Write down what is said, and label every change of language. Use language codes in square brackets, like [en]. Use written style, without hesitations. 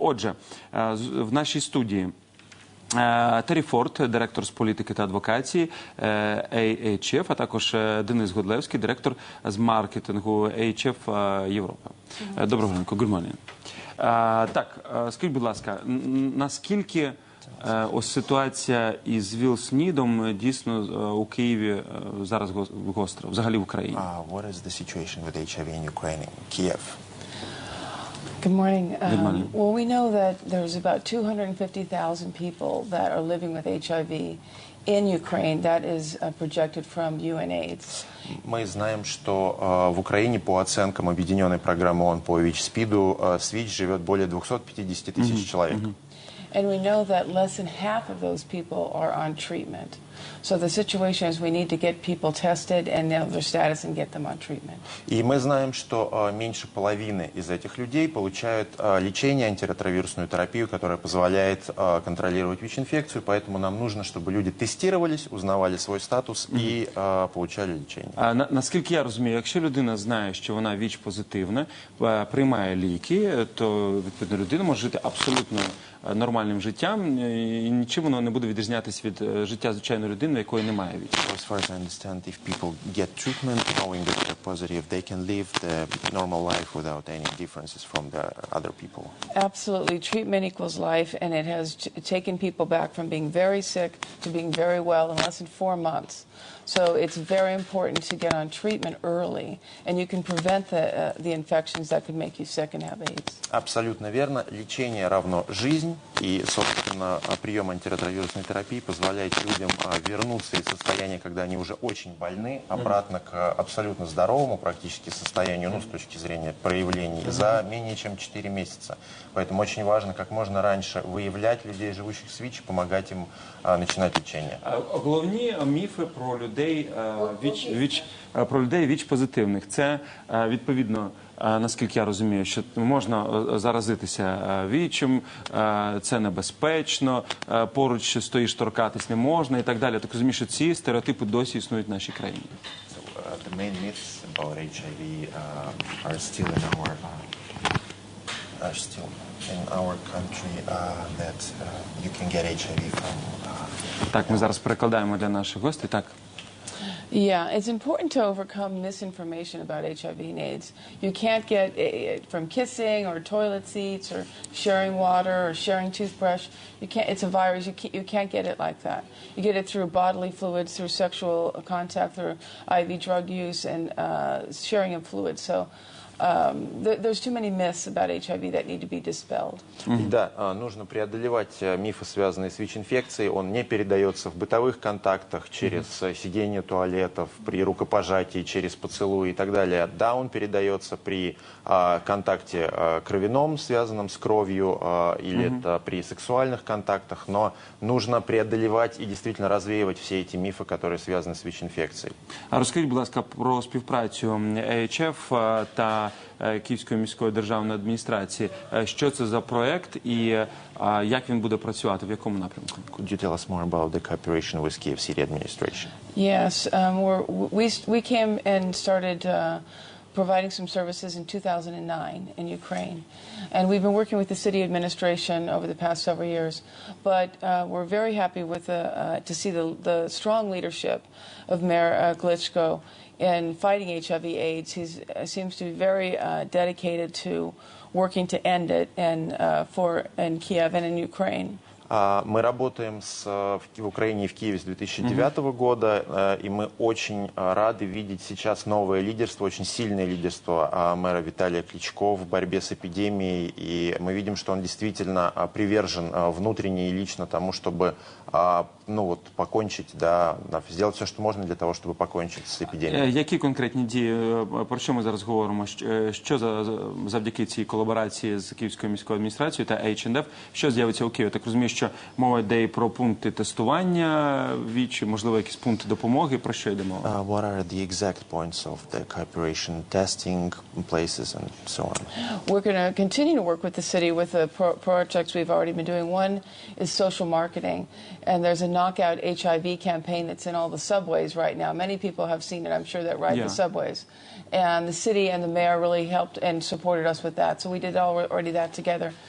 [uk] Отже, в нашій студії Террі Форд, директор з політики та адвокації AHF, а також Денис Годлевський, директор з маркетингу AHF Європа. Доброго ранку, [en] good morning. [uk] Так, скажіть, будь ласка, наскільки ось ситуація із ВІЛ-СНІДом дійсно у Києві зараз гостра, взагалі в Україні? [en] What is the situation with HIV in Ukraine, Kiev? Good morning. Good morning. Well, we know that there's about 250,000 people that are living with HIV in Ukraine. That is projected from UNAIDS. [ru] Мы знаем, что в Украине, по оценкам Объединенной программы ООН по ВИЧ-СПИДу, с ВИЧ живет более 250 тысяч человек. [en] And we know that less than half of those people are on treatment. So the situation is we need to get people tested and know their status and get them on treatment. [ru] И мы знаем, что меньше половины из этих людей получают лечение, антиретровирусную терапию, которая позволяет контролировать ВИЧ-инфекцию, поэтому нам нужно, чтобы люди тестировались, узнавали свой статус и получали лечение. [uk] Наскільки я розумію, якщо людина знає, що вона ВІЧ-позитивна, приймає ліки, то відповідно людина може жити абсолютно нормальним життям, і нічим воно не буде відрізнятися від життя звичайної людини, в якої немає ВІЧ. [en] As far as I understand, if people get treatment, knowing that they're positive, they can live the normal life without any differences from the other people. Absolutely. Treatment equals life, and it has taken people back from being very sick to being very well in less than 4 months. So it's very important to get on treatment early, and you can prevent the infections that could make you sick and have AIDS. [ru] Абсолютно верно. Лечение равно жизнь, и, собственно, прием антиретровирусной терапии позволяет людям вернуться из состояния, когда они уже очень больны, обратно к абсолютно здоровому практически состоянию, ну, с точки зрения проявлений, за менее чем 4 месяца. Поэтому очень важно как можно раньше выявлять людей, живущих с ВИЧ, помогать им начинать лечение. [uk] Головні міфи про людей ВІЧ-позитивних. Це, відповідно, наскільки я розумію, що можна заразитися ВІЧем, це небезпечно, поруч стоїш, торкатись не можна і так далі. Так розумію, що ці стереотипи досі існують в нашій країні. [en] The main myths about HIV are still in our country that you can get HIV from. [uk] Так, ми зараз перекладаємо для наших гостей. Так. [en] Yeah, it's important to overcome misinformation about HIV and AIDS. You can't get it from kissing or toilet seats or sharing water or sharing toothbrush. You can't. It's a virus. You can't get it like that. You get it through bodily fluids, through sexual contact, through IV drug use, and sharing of fluids. So there's too many myths about HIV that need to be dispelled. [ru] Да, нужно преодолевать мифы, связанные с ВИЧ-инфекцией. Он не передается в бытовых контактах, через сидение туалетов, при рукопожатии, через поцелуи и так далее. Да, он передается при контакте кровяном, связанном с кровью, или это при сексуальных контактах, но нужно преодолевать и действительно развеивать все эти мифы, которые связаны с ВИЧ-инфекцией. [uk] А розкажіть, будь ласка, про співпрацю AHF та Київської міської державної адміністрації. Що це за проект і як він буде працювати, в якому напрямку? [en] Could you tell us more about the cooperation with Kiev City administration? Yes, we came and started providing some services in 2009 in Ukraine. And we've been working with the city administration over the past several years. But we're very happy with to see the strong leadership of Mayor Glitschko in fighting HIV/AIDS. He seems to be very dedicated to working to end it in Kiev and in Ukraine. [ru] Мы работаем в Украине и в Киеве с 2009 года, и мы очень рады видеть сейчас новое лидерство, очень сильное лидерство мэра Виталия Кличко в борьбе с эпидемией. И мы видим, что он действительно привержен внутренне и лично тому, чтобы покончить, да, сделать все, что можно для того, чтобы покончить [uk] з епідемією. Які конкретні дії, про що ми зараз говоримо? Що завдяки цій колаборації з Київською міською адміністрацією та H&F, що з'явиться у Києві? Так розумію, що мова йде і про пункти тестування ВІЧ, можливо, якісь пункти допомоги. Про що йде мова? [en] What are the exact points of the cooperation, testing places and so on? We're going to continue to work with the city with the projects we've already been doing. One is social marketing, and there's a knockout HIV campaign that's in all the subways right now. Many people have seen it, I'm sure, that ride the subways. And the city and the mayor really helped and supported us with that. So we did already that together.